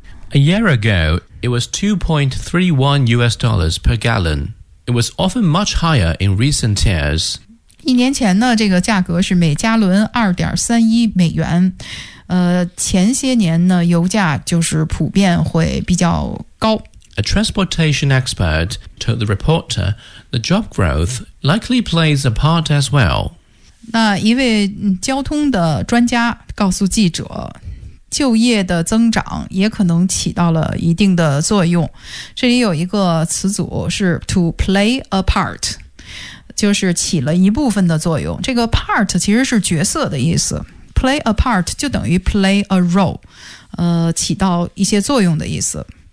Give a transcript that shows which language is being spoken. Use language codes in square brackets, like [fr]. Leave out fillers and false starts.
[en] A year ago, it was $2.31 per gallon. It was often much higher in recent years. [zh] 一年前呢，这个价格是每加仑2.31美元。前些年呢，油价就是普遍会比较高。 [en] A transportation expert told the reporter the job growth likely plays a part as well. [zh] 那一位交通的专家告诉记者，就业的增长也可能起到了一定的作用。这里有一个词组是 [en] to play a part。 [zh] 就是起了一部分的作用，这个 part 其实是角色的意思， [en] play a part [zh] 就等于 [en] play a role， [zh] 起到一些作用的意思。